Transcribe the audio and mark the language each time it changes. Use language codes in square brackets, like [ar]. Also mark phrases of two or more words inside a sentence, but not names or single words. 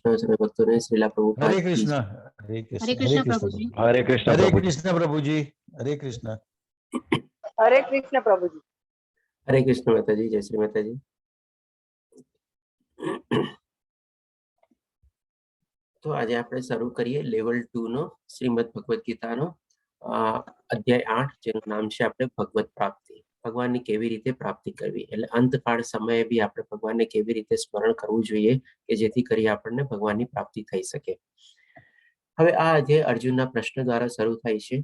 [hi] सभी भक्तों ने श्रीला प्रभुपाद हरे कृष्ण। हरे कृष्ण प्रभु जी। हरे कृष्ण प्रभु जी। हरे कृष्ण। हरे कृष्ण प्रभु जी। हरे कृष्ण माता जी। जय श्री माता जी। [gu] तो आज આપણે શરૂ કરીએ લેવલ 2 નો શ્રીમદ ભગવદ ગીતાનો અધ્યાય 8 જેનું નામ છે આપણે ભગવત પ્રાપ્તિ। ભગવાનની કેવી રીતે પ્રાપ્તિ કરવી, એટલે અંતકાળ સમયે બી આપણે ભગવાનને કેવી રીતે સ્મરણ કરવું જોઈએ કે જેથી કરી આપણને ભગવાનની પ્રાપ્તિ થઈ શકે। હવે આ અધ્યાય અર્જુનના પ્રશ્ન દ્વારા શરૂ થાય છે।